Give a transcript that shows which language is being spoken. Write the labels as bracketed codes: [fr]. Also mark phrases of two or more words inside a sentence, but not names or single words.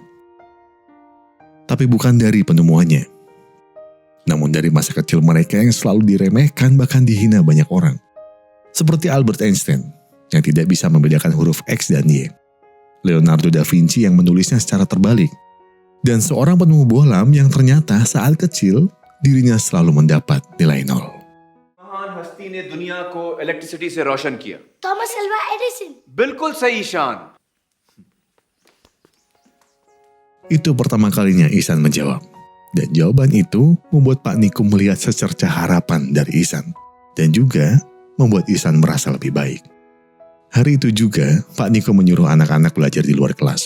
[id] Tapi bukan dari penemuannya, namun dari masa kecil mereka yang selalu diremehkan bahkan dihina banyak orang. Seperti Albert Einstein yang tidak bisa membedakan huruf X dan Y. Leonardo da Vinci yang menulisnya secara terbalik. Dan seorang penemu bohlam yang ternyata saat kecil dirinya selalu mendapat nilai 0. [hi] महान हस्ती ने दुनिया को इलेक्ट्रिसिटी से रोशन किया। Thomas Alva Edison. बिल्कुल सही शान। [id] Itu pertama kalinya Ihsan menjawab. Dan jawaban itu membuat Pak Nikum melihat secercah harapan dari Ihsan. Dan juga membuat Ihsan merasa lebih baik. Hari itu juga Pak Nikum menyuruh anak-anak belajar di luar kelas.